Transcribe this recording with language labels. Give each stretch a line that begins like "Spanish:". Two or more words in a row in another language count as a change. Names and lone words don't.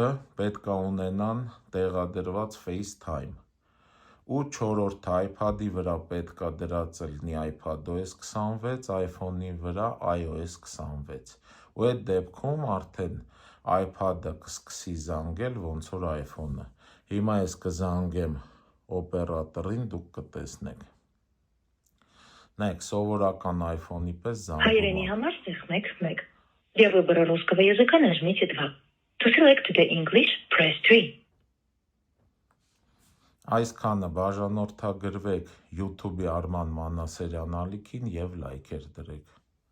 Armenian: պետք է ունենան տեղադրված FaceTime։ Ու չորրորդը iPad-ի վրա պետք է դրած լինի iPadOS 26, iPhone-ի վրա iOS 26։ Ու այդ դեպքում արդեն iPad-ը կսկսի զանգել ոնց որ iPhone-ը։ Հիմա ես կզանգեմ օպերատորին, դուք կտեսնեք։ Նայեք, սովորական iPhone-ի պես զանգում է։ Հայերենի համար սեղմեք 1.
Russian: Для выбора русского языка нажмите 2.
English: To select the English, press 3.
Armenian: Այսքանը բաժանորդագրվեք YouTube-ի Արման Մանասերյան ալիքին և լայքեր դրեք։